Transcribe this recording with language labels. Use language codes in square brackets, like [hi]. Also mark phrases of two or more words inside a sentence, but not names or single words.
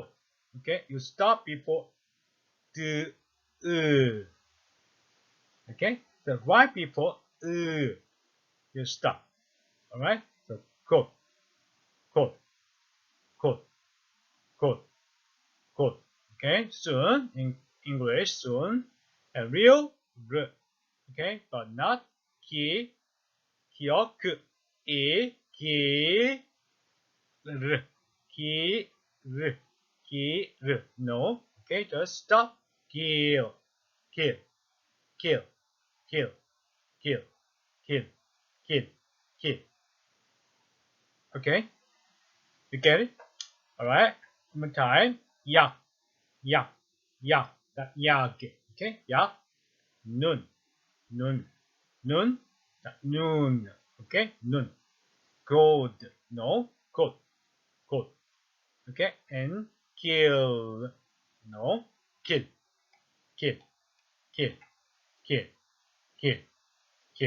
[en] Okay, you stop before the okay, the right before you stop. All right, so gold, gold, gold, gold, gold. Okay, soon in English, soon, and real, okay, but not ki, kyoku, ki, r, ki, r, ki, r. No, okay, just stop. Kill, kill, kill, kill, kill, kill, kill, kill. Okay, you get it? All right. One time. Ya, ya, ya. That ya. Okay, ya. Nun, nun, nun. That noon. Okay, nun. Gold. No, gold, gold. Okay, and kill. No, kill, kill, kill, kill, kill, kill.